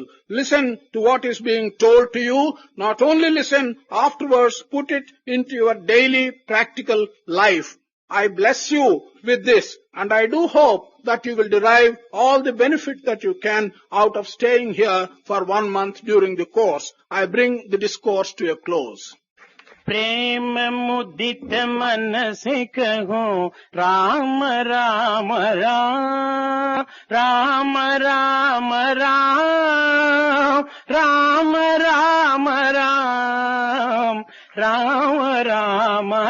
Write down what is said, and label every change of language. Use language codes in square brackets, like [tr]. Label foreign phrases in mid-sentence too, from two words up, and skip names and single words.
[en] Listen to what is being told to you. Not only listen, afterwards put it into your daily practical life. I bless you with this, and I do hope that you will derive all the benefit that you can out of staying here for 1 month during the course. I bring the discourse to a close. [hi] प्रेम मुदित मन से कहो राम राम राम राम राम राम राम राम राम राम राम